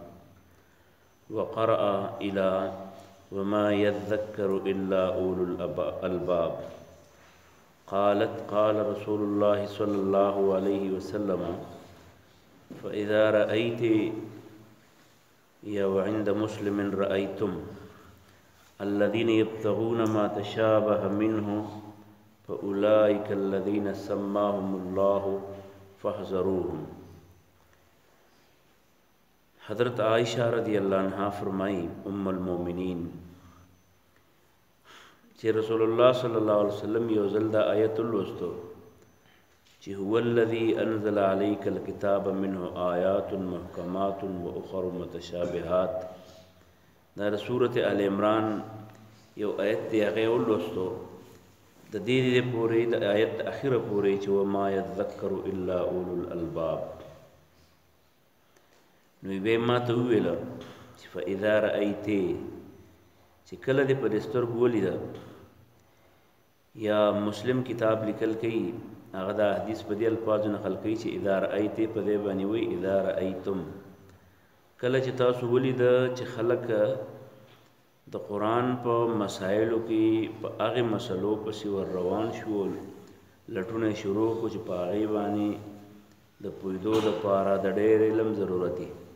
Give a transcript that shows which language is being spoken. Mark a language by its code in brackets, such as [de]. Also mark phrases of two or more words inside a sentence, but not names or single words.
[ar] وقرأ إلى وما يذكر إلا أولو الألباب قالت قال رسول الله صلى الله عليه وسلم فإذا رأيت وعند مسلم رأيتم الذين يبتغون ما تشابه منه فأولئك الذين سماهم الله فاحذروهم. [ps] حضرت عائشہ [ar] رضی اللہ عنہا [ps] فرمائی [ar] ام المومنین [ps] چې رسول الله [ar] صلی الله علیه وسلم [ps] یو ځل دا آیت لوستو چې [ar] هو الذي انزل عليك الكتاب منه آيات محكمات واخر متشابهات [ps] دا [ar] سورة آل عمران [ps] یو آیت دی هغه ولوستو د دې پورې د آیت اخیره پورې چې [ar] وما يذكر الا اولو الالباب [ps] نو به ما ته ویل چې [ar] فاذا رايت [ps] چې کله دې په سترګو ولید یا مسلم کتاب لیکل کوي هغه دا حدیث په دې الفاظو نقل کوي چې [ar] اذا رايت [ps] په دې باندې وی [ar] اذا رايتم [ps] کله چې تاسو ولید چې خلک د قرآن په مسائلو کې په هغه مسلو پسې ور روان شو لټونه شروع کو چې په هغه باندې د پویدو د پاره د ډېر علم ضرورت دی